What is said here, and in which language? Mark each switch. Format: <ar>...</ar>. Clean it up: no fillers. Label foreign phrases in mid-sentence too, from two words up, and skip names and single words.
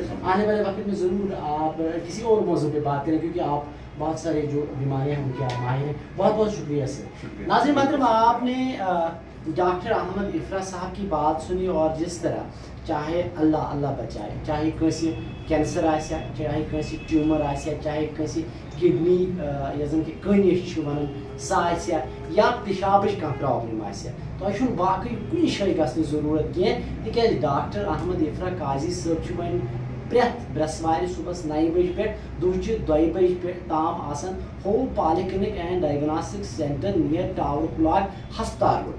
<ur>آنے والے وقت میں ضرور آپ کسی اور موضوع پہ بات کریں, کیونکہ آپ بہت سارے جو بیماریاں ہیں ان کے آپ ماہر ہیں. بہت بہت شکریہ سر. ناظرین محترم, آپ نے ڈاکٹر احمد افرا صاحب کی بات سنی, اور جس طرح چاہے اللہ بچائے, چاہے کسی کینسر</ur> <ks>آسیا, چاہے کسی ٹیومر آسیا, چاہے کسی کڈنی یس زن کہ کٔنِش چھِ وَنان سۄ آسیا, یا پیشابٕچ کانٛہہ پرٛابلِم آسیا, تۄہہِ چھُنہٕ باقٕے کُنہِ جایہِ گژھنٕچ ضروٗرت کینٛہہ, تِکیازِ ڈاکٹر احمد افرا قاضی صٲب چھُ وۄنۍ پرٛٮ۪تھ برٛٮ۪سوارِ صُبحس 9 بجہِ پٮ۪ٹھ دُہچہِ 2 بجہِ پٮ۪ٹھ تام آسان ہوم پالی کلنک اینڈ ڈائگناسٹک سینٹر نیر ٹاور کلاک ہسپتال روڈ.</ks>